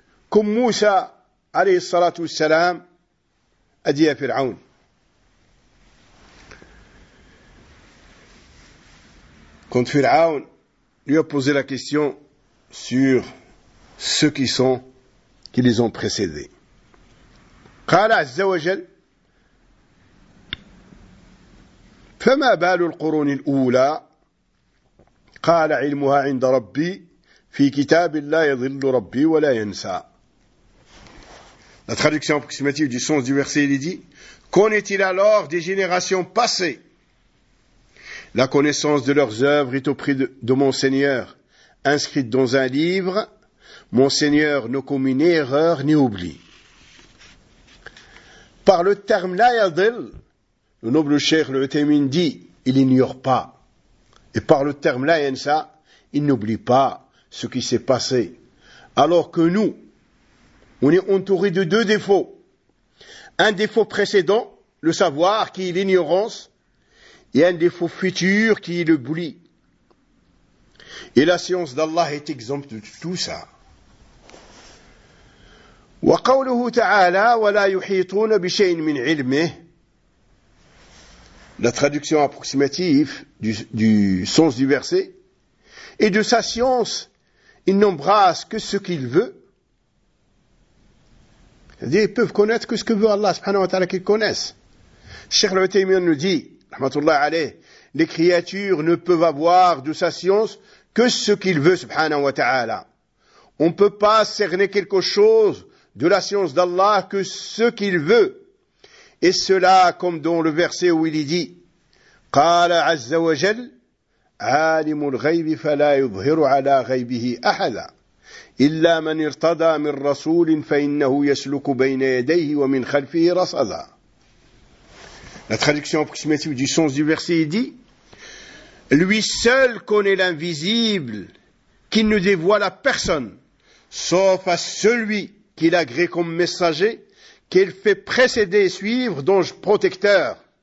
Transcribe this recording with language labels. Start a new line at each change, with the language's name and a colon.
French: Comme Moussa, alayhi salatu salam, a dit à Pharaon. Quand Pharaon lui a posé la question sur ceux qui sont, qui les ont précédés.
Arabic: قال عز وجل فما بال القرون الأولى قال علمها عند ربي في كتاب لا يضل ربي ولا ينسى.
French: La traduction approximative du sens du verset, il dit, qu'en est-il alors des générations passées? La connaissance de leurs œuvres est auprès de mon Seigneur inscrite dans un livre. Mon Seigneur ne commet ni erreur ni oubli. Par le terme « la yadil », le noble cheikh le Uthaymin dit, il n'ignore pas. Et par le terme « la yansa », il n'oublie pas ce qui s'est passé. Alors que nous, on est entouré de deux défauts. Un défaut précédent, le savoir, qui est l'ignorance, et un défaut futur, qui est l'oubli. Et la science d'Allah est exempte de tout ça.
Arabic: وقوله تعالى ولا يحيطون بشيء من علمه.
French: La traduction approximative du sens du verset et de sa science, il n'embrasse que ce qu'il veut. C'est-à-dire, ils peuvent connaître que ce que veut Allah subhanahu wa ta'ala qu'ils connaissent. Cheikh Al-Utaymiyyah nous dit, rahmatullah alayh, les créatures ne peuvent avoir de sa science que ce qu'il veut subhanahu wa ta'ala. On ne peut pas cerner quelque chose de la science d'Allah que ce qu'il veut. Et cela, comme dans le verset où il y dit,
Arabic: قَالَ عَزَّ وَجَلْ عَالِمُ الْغَيْبِ فَلَا يُظْهِرُ عَلَى غَيْبِهِ أَحَدًا إِلَّا مَنْ اِرْتَضَى مِنْ رَسُولٍ فَإِنَّهُ يَسْلُكُ بَيْنَ يَدَيْهِ وَمِنْ خَلْفِهِ رَصَدًا.
French: La traduction approximative du sens du verset dit, lui seul connaît l'invisible, qu'il ne dévoile à personne, sauf à celui qu'il agrée comme messager, qu'elle fait précéder et suivre d'ange protecteur.